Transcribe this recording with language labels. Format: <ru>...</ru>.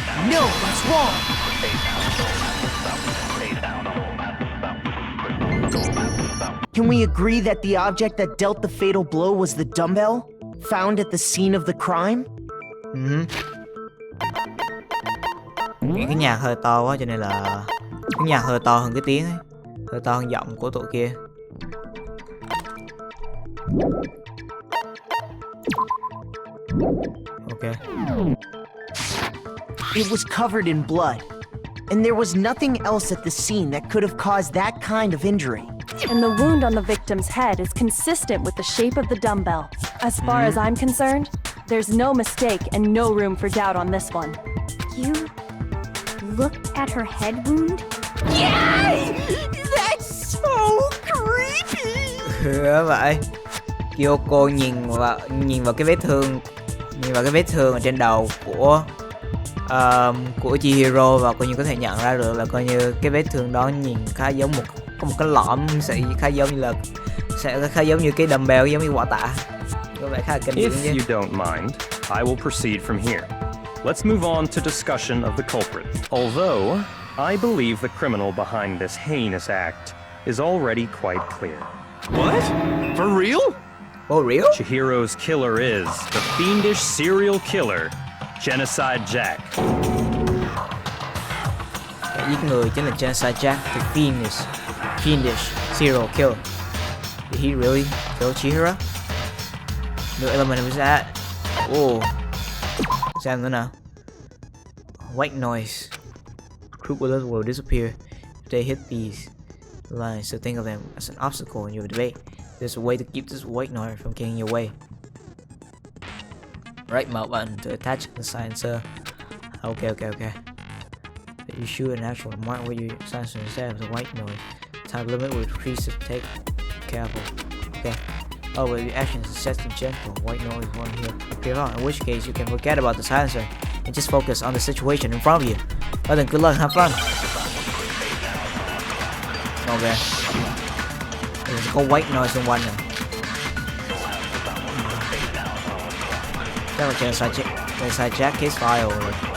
<en>No, that's wrong. Can we agree that the object that dealt the fatal blow was the dumbbell found at the scene of the crime?</en> <vi>Cái nhạc hơi to quá cho nên là cái nhạc hơi to hơn cái tiếng ấy, hơi to hơn giọng của tụi kia.</vi> <en>Ok. It was covered in blood, and there was nothing else at the scene that could have caused that kind of injury. And the wound on the victim's head is consistent with the shape of the dumbbell. As far as I'm concerned, there's no mistake and no room for doubt on this one. You looked at her head wound? Yay! That's so creepy!</en> <vi>Vậy. Kyoko nhìn vào cái vết thương ở trên đầu của Chihiro và coi như có thể nhận ra được là coi như cái vết thương đó nhìn khá giống có một cái lõm sẽ khá giống như cái dumbbell, giống như quả tạ. Có vẻ khá là kinh điển chứ.</vi> <en>If you don't mind, I will proceed from here. Let's move on to discussion of the culprit. Although, I believe the criminal behind this heinous act is already quite clear. What? For real? Oh, real? Chihiro's killer is the fiendish serial killer, Genocide Jack.</en> <vi>Kẻ giết người chính là Genocide Jack,</vi> <en>the fiendish serial killer. Did he really kill Chihiro? New element was that? Oh.</en> <vi>Xem nữa nào.</vi> <en>White noise. Group bullets will disappear if they hit these lines, so think of them as an obstacle in your debate. There's a way to keep this white noise from getting your way. right mouse button to attach the silencer. Okay. You shoot an actual mark where you silencer instead of the white noise. Time limit will increase, take careful. Okay. Oh, but your action is set to gentle. White noise won't appear on. In which case, you can forget about the silencer and just focus on the situation in front of you. Well then, good luck, have fun. Okay. There's</en> <vi>có white noise xung quanh này. Chắc là Genocide Jack case file rồi.</vi>